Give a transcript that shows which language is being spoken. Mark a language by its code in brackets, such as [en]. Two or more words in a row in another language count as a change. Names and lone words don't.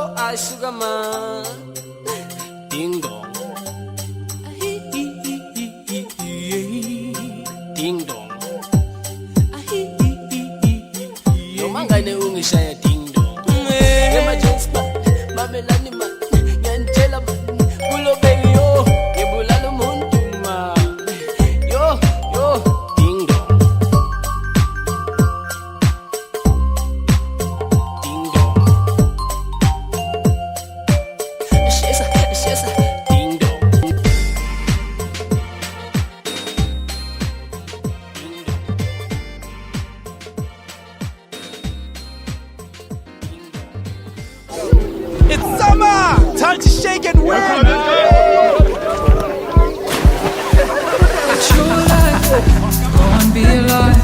[en] Ay, sugar man. Ding dong. Ding dong. [zu] Yo mangane ungishaya [en] ding dong. Emergency man, [zu] mamelani man, ngentela man, bulo baby yo, ngibulala umuntu man. [en] Yo, ding dong. Ding dong. Shesa, ding dong. It's summer! Time to shake and win! It's your life, go and be alive.